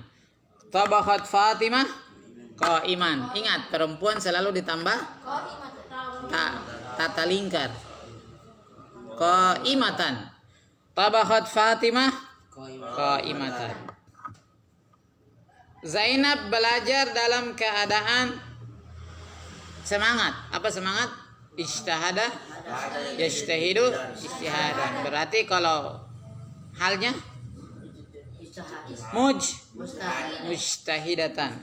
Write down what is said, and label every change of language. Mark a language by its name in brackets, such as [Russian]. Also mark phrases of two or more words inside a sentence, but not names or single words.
[Arabic] Tabahat Fatimah qaiman. [Indonesian] Ingat, perempuan selalu ditambah tata lingkar. [Arabic] Qaimatan. Tabahat Fatimah qaimatan. [Indonesian] Zainab belajar dalam keadaan semangat. Apa semangat? [Arabic] Ijtihada yajtahidu ijtihadan. [Indonesian] Berarti kalau halnya mujtahidatan.